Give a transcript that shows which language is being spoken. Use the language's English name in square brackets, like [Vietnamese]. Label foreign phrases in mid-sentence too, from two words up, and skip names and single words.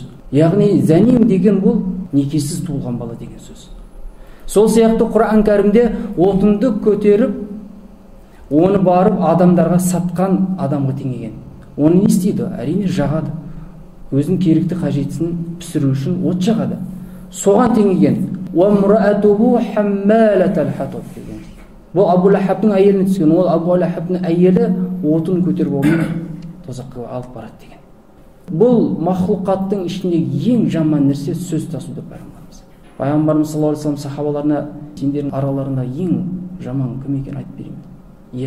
[Kazakh] Яғни заним деген бұл некесіз туылған бала деген сөз. Сол сияқты Құран Кәрімде отынды көтеріп, оны барып адамдарға сатқан адамға теңеген. Оны не істейді? Әрине жағады. Өзінің керекті қажетісін пісіру үшін от жағады. Соған теңеген. [Arabic] وَمْرَأَتُهُ حَمَّالَةَ الْحَطَبِ деген. [Kazakh] Бұл Абу Лахабтың әйеліне түскен. Ол Абу Лахабтың әйелі отын көтеріп оны тозаққа алып барады деген. Бұл махлуқаттың ішіндегі ең жаман нәрсе сөз тасу деп пайғамбарымыз. Пайғамбарымыз [Arabic] صلى الله عليه وسلم [Kazakh] сахабаларына: сендердің араларында ең жаман кім екенін айтып берейін.